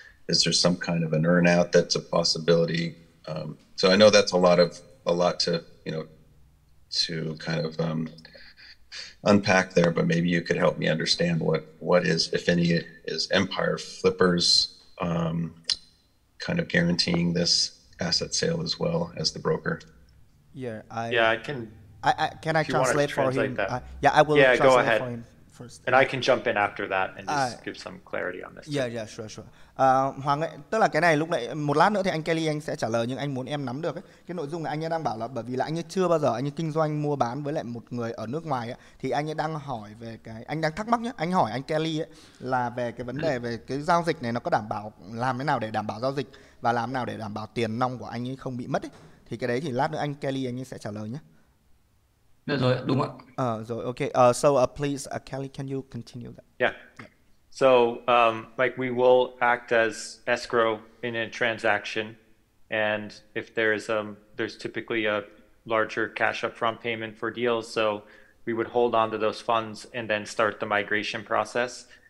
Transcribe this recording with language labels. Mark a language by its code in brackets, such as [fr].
[en] Is there some kind of an earn out that's a possibility? So I know that's a lot to, to kind of unpack there, but maybe you could help me understand what is, if any, is Empire Flippers kind of guaranteeing this asset sale as well as the broker? I can. Can I translate for him? I will translate go ahead. For him first. And I can jump in after that and just give some clarity on this. Yeah, sure. [vi] Hoàng ơi, tức là cái này lúc nãy một lát nữa thì anh Kelly anh sẽ trả lời, nhưng anh muốn em nắm được ấy. Cái nội dung này anh ấy đang bảo là bởi vì là anh ấy chưa bao giờ anh ấy kinh doanh mua bán với lại một người ở nước ngoài ấy, thì anh ấy đang hỏi về anh đang thắc mắc nhé, anh hỏi anh Kelly ấy, là về cái vấn đề về cái giao dịch này nó có đảm bảo, làm thế nào để đảm bảo giao dịch và làm thế nào để đảm bảo tiền nong của anh ấy không bị mất ấy. Thì cái đấy thì lát nữa anh Kelly anh ấy sẽ trả lời nhé. Được rồi, đúng ạ. Rồi, okay. [en] So please, Kelly, can you continue that? Yeah. So, like we will act as escrow in a transaction, and if there's typically a larger cash upfront payment for deals, so we would hold on to those funds and then start the migration process.